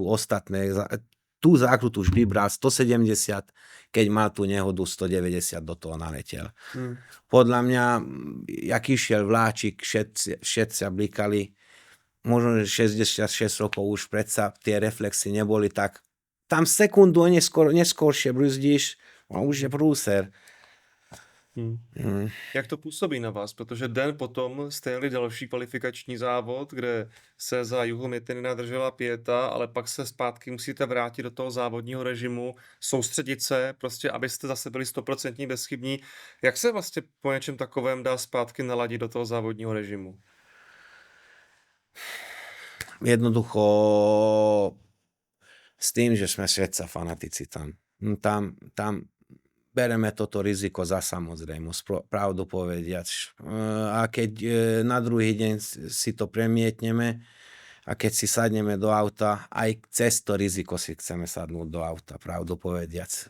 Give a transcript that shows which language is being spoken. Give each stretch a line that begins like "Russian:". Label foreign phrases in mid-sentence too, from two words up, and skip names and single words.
Slovak: Ostatné, tú zákrutu vždy bral 170, keď mal tú nehodu 190 do toho naletel. Podľa mňa, jak išiel vláčik, všetci blikali, možno 66 rokov už predsa tie reflexy neboli tak. Tam sekundu neskôršie brzdíš a už je průser.
Czech: Jak to působí na vás? Protože den potom jste jeli další kvalifikační závod, kde se za Juho Miettinen držela pěta, ale pak se zpátky musíte vrátit do toho závodního režimu, soustředit se, prostě abyste zase byli 100% bezchybní. Jak se vlastně po něčem takovém dá zpátky naladit do toho závodního režimu?
Slovak: Jednoducho s tým, že sme všetci fanatici tam. Tam bereme toto riziko za samozrejmosť, pravdu povediac. A keď na druhý deň si to premietneme a keď si sadneme do auta, aj cez to riziko si chceme sadnúť do auta, pravdu povediac.